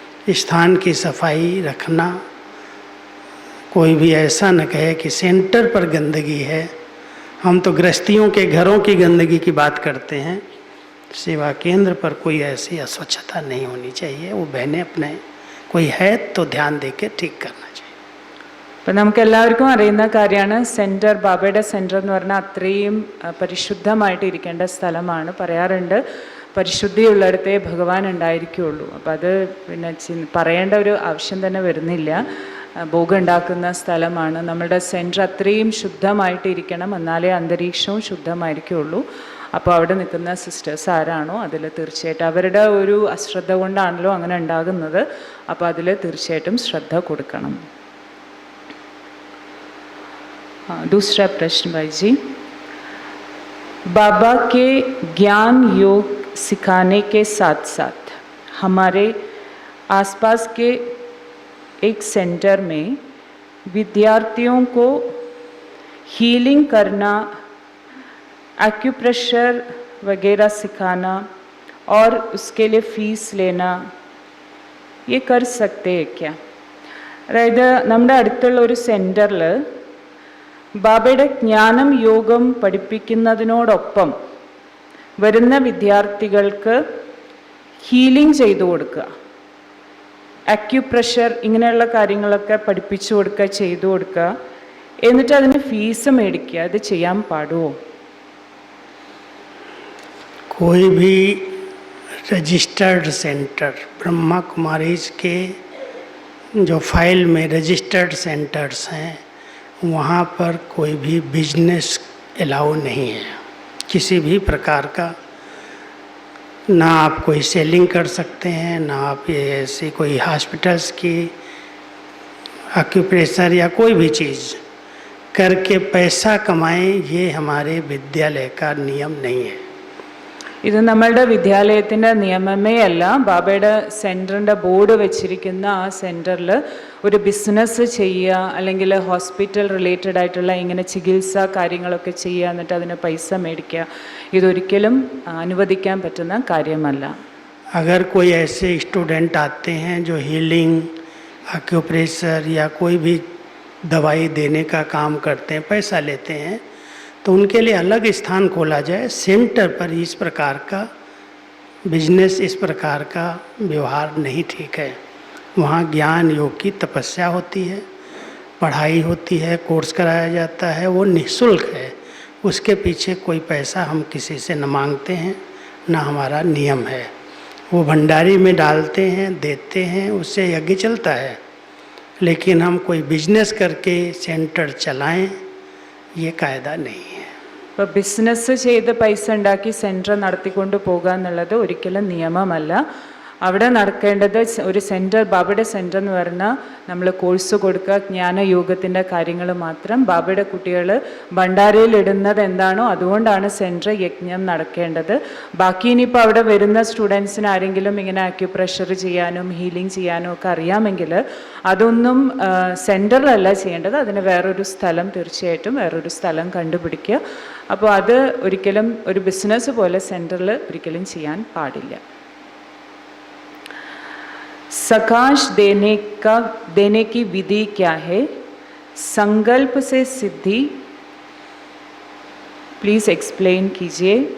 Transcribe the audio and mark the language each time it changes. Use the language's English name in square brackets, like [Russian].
[Hindi] स्थान की सफाई रखना. कोई भी ऐसा न कहे कि सेंटर पर गंदगी है. हम तो गृहस्थियों के घरों की गंदगी की बात करते हैं. सेवा केंद्र पर कोई ऐसी अस्वच्छता नहीं होनी चाहिए. वो बहनें अपने कोई है तो ध्यान दे के ठीक करना चाहिए. [Malayalam] അപ്പം നമുക്ക് എല്ലാവർക്കും അറിയുന്ന കാര്യമാണ്, സെൻറ്റർ, ബാബയുടെ സെൻറ്റർ എന്ന് പറഞ്ഞാൽ അത്രയും പരിശുദ്ധമായിട്ട് ഇരിക്കേണ്ട സ്ഥലമാണ്. പറയാറുണ്ട്, പരിശുദ്ധിയുള്ളിടത്തേ ഭഗവാൻ ഉണ്ടായിരിക്കുകയുള്ളൂ. അപ്പം അത് പിന്നെ പറയേണ്ട ഒരു ആവശ്യം തന്നെ വരുന്നില്ല. ഭോഗം ഉണ്ടാക്കുന്ന സ്ഥലമാണ്. നമ്മളുടെ സെൻറ്റർ അത്രയും ശുദ്ധമായിട്ട് ഇരിക്കണം, എന്നാലേ അന്തരീക്ഷവും ശുദ്ധമായിരിക്കുള്ളൂ. അപ്പോൾ അവിടെ നിൽക്കുന്ന സിസ്റ്റേഴ്സ് ആരാണോ അതിൽ തീർച്ചയായിട്ടും അവരുടെ ഒരു അശ്രദ്ധ കൊണ്ടാണല്ലോ അങ്ങനെ ഉണ്ടാകുന്നത്. അപ്പോൾ അതിൽ തീർച്ചയായിട്ടും ശ്രദ്ധ കൊടുക്കണം. [Hindi] दूसरा प्रश्न भाई जी, बाबा के ज्ञान योग सिखाने के साथ साथ हमारे आसपास के एक सेंटर में विद्यार्थियों को हीलिंग करना, एक्यूप्रेशर वगैरह सिखाना और उसके लिए फ़ीस लेना, ये कर सकते हैं क्या? [Malayalam] അതായത് നമ്മുടെ അടുത്തുള്ള ഒരു സെൻറ്ററിൽ ബാബയുടെ ജ്ഞാനം യോഗം പഠിപ്പിക്കുന്നതിനോടൊപ്പം വരുന്ന വിദ്യാർത്ഥികൾക്ക് ഹീലിംഗ് ചെയ്തു കൊടുക്കുക, അക്യുപ്രഷർ ഇങ്ങനെയുള്ള കാര്യങ്ങളൊക്കെ പഠിപ്പിച്ചു കൊടുക്കുക, ചെയ്തു കൊടുക്കുക, എന്നിട്ട് അതിന് ഫീസ് മേടിക്കുക. അത് ചെയ്യാൻ പാടുമോ? [Hindi] कोई भी रजिस्टर्ड सेंटर, ब्रह्मा कुमारीज के जो फाइल में रजिस्टर्ड सेंटर्स हैं वहाँ पर कोई भी बिजनेस अलाउ नहीं है, किसी भी प्रकार का। ना आप कोई सेलिंग कर सकते हैं, ना आप ये ऐसी कोई हॉस्पिटल्स की एक्यूप्रेशर या कोई भी चीज़ करके पैसा कमाएं, ये हमारे विद्यालय का नियम नहीं है। [Malayalam] ഇത് നമ്മളുടെ വിദ്യാലയത്തിൻ്റെ നിയമമേ അല്ല. ബാബയുടെ സെൻറ്ററിൻ്റെ ബോർഡ് വെച്ചിരിക്കുന്ന ആ സെൻറ്ററിൽ ഒരു ബിസിനസ് ചെയ്യുക, അല്ലെങ്കിൽ ഹോസ്പിറ്റൽ റിലേറ്റഡ് ആയിട്ടുള്ള ഇങ്ങനെ ചികിത്സ കാര്യങ്ങളൊക്കെ ചെയ്യുക, എന്നിട്ട് അതിന് പൈസ മേടിക്കുക, ഇതൊരിക്കലും അനുവദിക്കാൻ പറ്റുന്ന കാര്യമല്ല. [Hindi] अगर कोई ऐसे स्टूडेंट आते हैं जो हीलिंग, एक्यूप्रेशर या कोई भी दवाई देने का काम करते हैं, पैसा लेते हैं, तो उनके लिए अलग स्थान खोला जाए। सेंटर पर इस प्रकार का बिजनेस, इस प्रकार का व्यवहार नहीं ठीक है। वहाँ ज्ञान योग की तपस्या होती है, पढ़ाई होती है, कोर्स कराया जाता है, वो निःशुल्क है। उसके पीछे कोई पैसा हम किसी से न मांगते हैं, न हमारा नियम है। वो भंडारी में डालते हैं, देते हैं, उससे यज्ञ चलता है। लेकिन हम कोई बिजनेस करके सेंटर चलाएं, ये कायदा नहीं है. [Malayalam] ഇപ്പോൾ ബിസിനസ് ചെയ്ത് പൈസ ഉണ്ടാക്കി സെൻറ്റർ നടത്തിക്കൊണ്ട് പോകുക എന്നുള്ളത് ഒരിക്കലും നിയമമല്ല. അവിടെ നടക്കേണ്ടത് ഒരു സെൻറ്റർ, ബാബയുടെ സെൻറ്റർ എന്ന് പറഞ്ഞാൽ നമ്മൾ കോഴ്സ് കൊടുക്കുക, ജ്ഞാനയോഗത്തിൻ്റെ കാര്യങ്ങൾ മാത്രം. ബാബയുടെ കുട്ടികൾ ഭണ്ഡാരയിൽ ഇടുന്നത് എന്താണോ അതുകൊണ്ടാണ് സെൻറ്റർ യജ്ഞം നടക്കേണ്ടത്. ബാക്കി ഇനിയിപ്പോൾ അവിടെ വരുന്ന സ്റ്റുഡൻസിന് ആരെങ്കിലും ഇങ്ങനെ അക്യുപ്രഷർ ചെയ്യാനും ഹീലിംഗ് ചെയ്യാനും ഒക്കെ അറിയാമെങ്കിൽ അതൊന്നും സെൻറ്ററിലല്ല ചെയ്യേണ്ടത്. അതിന് വേറൊരു സ്ഥലം, തീർച്ചയായിട്ടും വേറൊരു സ്ഥലം കണ്ടുപിടിക്കുക. അപ്പോൾ അത് ഒരിക്കലും ഒരു ബിസിനസ് പോലെ സെൻറ്ററിൽ ഒരിക്കലും ചെയ്യാൻ പാടില്ല. [Hindi] सकाश देने की विधि क्या है? संकल्प से सिद्धि [English] please explain [Hindi] कीजिए.